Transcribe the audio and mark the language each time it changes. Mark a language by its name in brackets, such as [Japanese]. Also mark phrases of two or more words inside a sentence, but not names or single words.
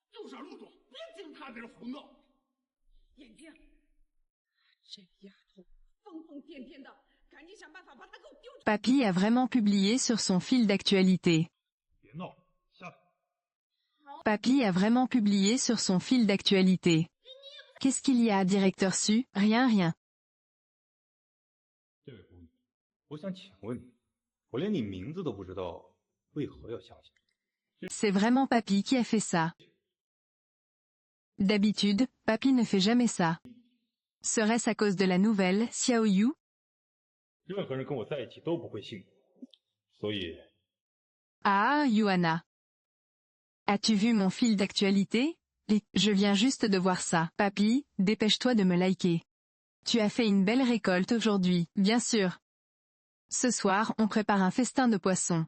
[French] Papy a vraiment publié sur son fil d'actualité. Papy a vraiment publié sur son fil d'actualité. Qu'est-ce qu'il y a, directeur Su? Rien, rien. [Chinese] 这位公寓，我想请问你，我连你名字都不知道，为何要相信？ [French] C'est vraiment Papy qui a fait ça. D'habitude, Papy ne fait jamais ça. Serait-ce à cause de la nouvelle Xiao Yu? [Chinese] 任何人跟我在一起都不会信我，所以 [French] Ah, Yuana. As-tu vu mon fil d'actualité? Je viens juste de voir ça. Papy, dépêche-toi de me liker. Tu as fait une belle récolte aujourd'hui, bien sûr. Ce soir, on prépare un festin de poissons.